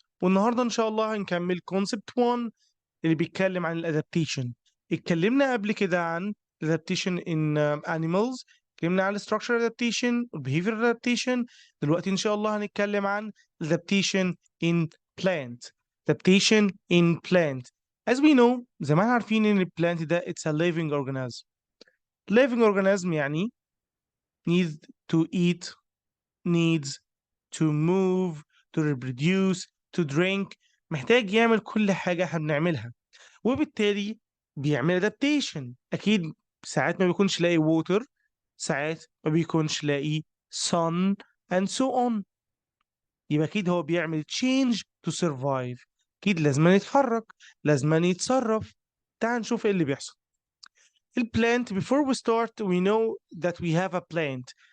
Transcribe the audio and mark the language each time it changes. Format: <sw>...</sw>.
<ar>والنهارده ان شاء الله هنكمل كونسبت 1 اللي بيتكلم عن الادابتيشن. اتكلمنا قبل كده عن الادابتيشن ان animals، اتكلمنا عن</ar> <en>structural adaptation</en> <ar>وال</ar> <en>behavioral adaptation.</en> <ar>دلوقتي ان شاء الله هنتكلم عن</ar> <en>adaptation in plant. adaptation in plant as we know،</en> <ar>زي ما احنا عارفين ان البلانت ده</ar> <en>it's a living organism. living organism يعني needs to eat, needs to move, to reproduce, to drink.</en> <ar>محتاج يعمل كل حاجة احنا بنعملها، وبالتالي بيعمل adaptation. أكيد ساعات ما بيكونش لاقي water، ساعات ما بيكونش لاقي</ar> <en>sun and so on.</en> <ar>يبقى أكيد هو بيعمل</ar> <en>change to survive.</en> <ar>أكيد لازم يتحرك، لازم يتصرف. تعال نشوف ايه اللي بيحصل.</ar> <en>البلانت before we start we know that we have a plant.</en>